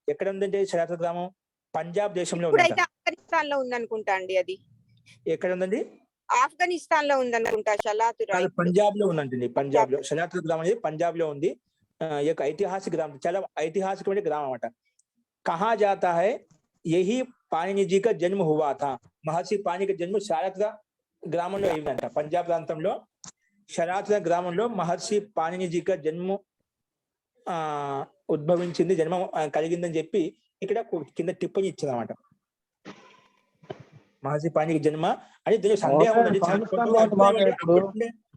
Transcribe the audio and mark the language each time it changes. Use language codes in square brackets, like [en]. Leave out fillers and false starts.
[te] ఎక్కడ ఉందంటే షలాతుర గ్రామం పంజాబ్ దేశంలో ఉంది. ఆఫ్ఘనిస్తాన్ లో ఉందనుకుంటా అండి. అది ఎక్కడ ఉందండి? ఆఫ్ఘనిస్తాన్ లో ఉందనుకుంటా. షలాతుర పంజాబ్ లో ఉందండి. పంజాబ్ లో షలాతుర గ్రామం అనేది పంజాబ్ లో ఉంది. [hi] एक ऐतिहासिक ग्राम, [te] చాలా ఐతిహాసికమైన గ్రామం అన్నమాట. [hi] कहा जाता है यही पाणिनि जी का जन्म हुआ था. [te] మహర్షి పాణిని జన్మ షలాతుర గ్రామంలో అయిందంట. పంజాబ్ ప్రాంతంలో షలాతుర గ్రామంలో మహర్షి పాణిని జీ కా జన్మ ఉద్భవించింది, జన్మ కలిగిందని చెప్పి ఇక్కడ కింద టిప్పని ఇచ్చిందన్నమాట. మహర్షి పాణిని జన్మ అని దీనికి సందేహం ఉందండి.